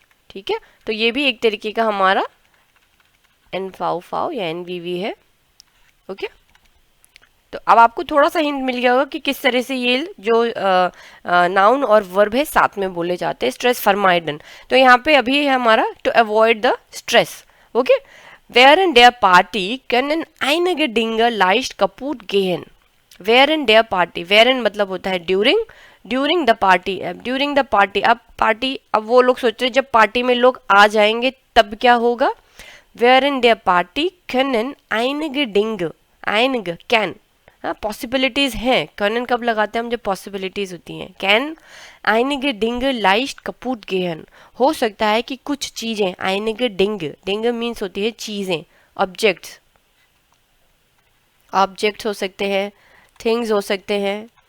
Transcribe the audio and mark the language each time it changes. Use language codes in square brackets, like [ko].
[hi] ठीक है, तो ये भी एक तरीके का हमारा NVV या NVV है। ओके, तो अब आपको थोड़ा सा हिंट मिल गया होगा कि किस तरह से ये जो नाउन और वर्ब है साथ में बोले जाते हैं। स्ट्रेस फरमाइडन, तो यहाँ पे अभी है हमारा to avoid the stress. [de] ओके, während der Party können einige Dinge leicht kaputt gehen। während der Party, während [hi] मतलब होता है during, during the party, during the party, अब पार्टी, अब वो लोग सोच रहे जब पार्टी में लोग आ जाएंगे तब क्या होगा। [de] während der Party können einige Dinge, einige [hi] can, possibilities हैं। können कब लगाते हैं हम, जब पॉसिबिलिटीज होती हैं। Can [de] einige Dinge leicht kaputt gehen, [hi] हो सकता है कि कुछ चीजें, [de] einige Dinge, Dinge [hi] मीन्स होती है चीजें, ऑब्जेक्ट्स, ऑब्जेक्ट्स हो सकते हैं, थिंग्स हो सकते हैं।